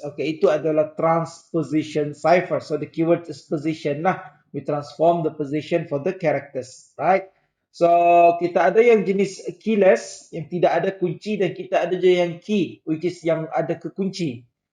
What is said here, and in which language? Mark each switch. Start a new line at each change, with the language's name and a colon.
Malay: Okay, itu adalah transposition cipher.
English: So the keyword is position lah. We transform the position for the characters, right?
Malay: So kita ada yang jenis keyless yang tidak ada kunci dan kita ada je yang key,
English: which is
Malay: yang ada kekunci.